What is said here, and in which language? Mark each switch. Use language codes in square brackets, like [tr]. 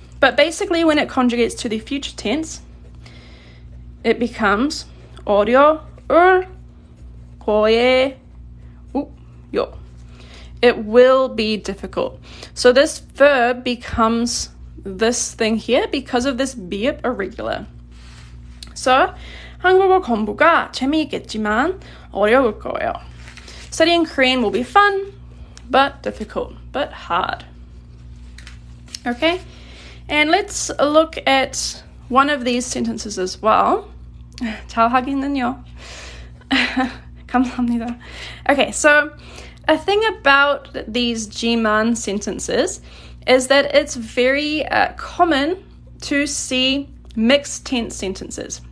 [en] But basically, when it conjugates to the future tense, it becomes [ko] 어려울 거예요. [en] It will be difficult. So this verb becomes this thing here because of this biop irregular. [ko] So 한국어 공부가 재미있겠지만 어려울 거예요. [en] Studying Korean will be fun, but difficult, but hard. Okay, and let's look at one of these sentences as well. [ko] 잘 하기는요. 감사합니다. [en] Okay, so a thing about these Gman sentences is that it's very common to see mixed tense sentences.